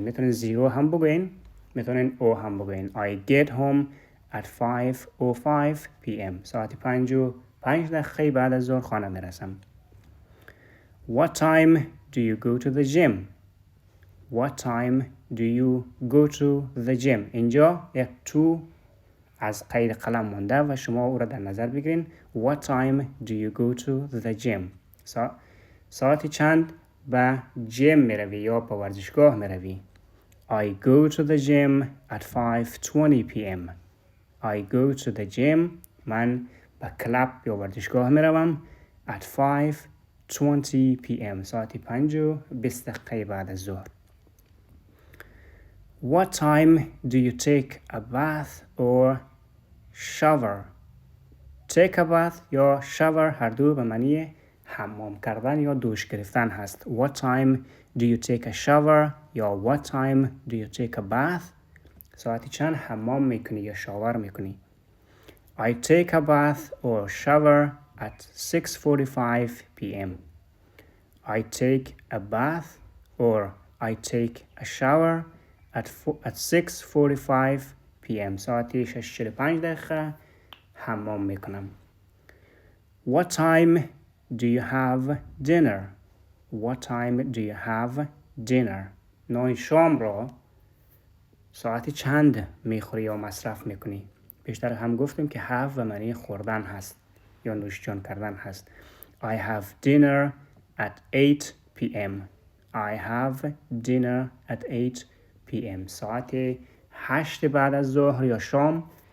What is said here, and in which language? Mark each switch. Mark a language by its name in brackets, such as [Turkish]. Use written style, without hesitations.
[Persian] میتونین 0 هم بگوین، میتونین او هم بگوین. [English] I get home at 5:05 p.m. [Persian] ساعت 5:05 بعد از ظهر خانه می رسم. [English] What time do you go to the gym? What time do you go to the gym? [Persian] اینجا یک تو از قید قلم مونده و شما او را در نظر بگیرین. [English] What time do you go to the gym? [Persian] ساعت چند به جیم می روی یا به ورزشگاه می روی؟ [English] I go to the gym at 5:20 p.m. I go to the gym. [Persian] من به کلب یا ورزشگاه می روم. [English] At 5:20 p.m. [Persian] ساعت 5:20 بعد از ظهر. [English] What time do you take a bath or shower? [Persian] Take a bath یا shower هر دو به معنی حمام کردن یا دوش گرفتن هست. [English] What time do you take a shower یا what time do you take a bath? [Persian] ساعت چند حمام میکنی یا شاور میکنی؟ [English] I take a bath or shower at 6:45 p.m. I take a bath or I take a shower at 6:45 p.m. [Persian] ساعت 6:45 حمام میکنم. [English] What time do you have dinner? What time do you have dinner? [Persian] نان شام را ساعت چند میخوری یا مصرف میکنی؟ بیشتر هم گفتیم که have و معنی خوردن هست یا نوشجان کردن هست. [English] I have dinner at 8 p.m. I have dinner at 8 p.m. [Persian] ساعت 8 بعد از ظهر یا شام